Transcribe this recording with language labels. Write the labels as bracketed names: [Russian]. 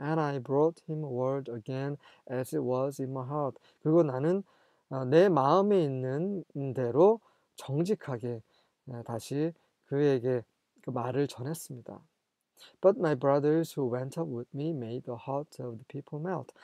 [English] And I brought him word again as it was in my heart. [Korean] 그리고 나는 내 마음에 있는 대로 정직하게 다시 그에게 그 말을 전했습니다. [English] But my brothers who went up with me made the hearts of the people melt.